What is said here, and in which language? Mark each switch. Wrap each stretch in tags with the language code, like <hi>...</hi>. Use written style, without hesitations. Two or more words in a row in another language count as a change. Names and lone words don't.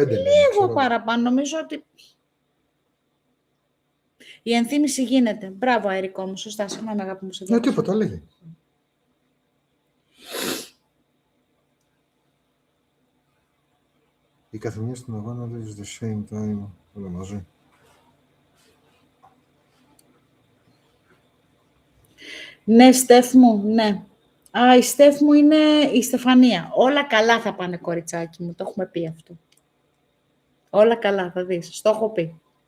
<el>λίγο παραπάνω, νομίζω ότι η ενθύμηση γίνεται. Μπράβο, Αερικό μου, σωστά, συγγνώμη αγάπη μου. Ναι, τίποτα, λέγε. Η καθεμία στην αγώνα</el> <en>is the same time,</en> <el>όλα μαζί. Ναι, Στέφ μου, ναι. Η Στέφ μου είναι η Στεφανία. Όλα καλά θα πάνε, κοριτσάκι μου, το έχουμε πει αυτό. Όλα καλά, θα δεις, το έχω πει.</el>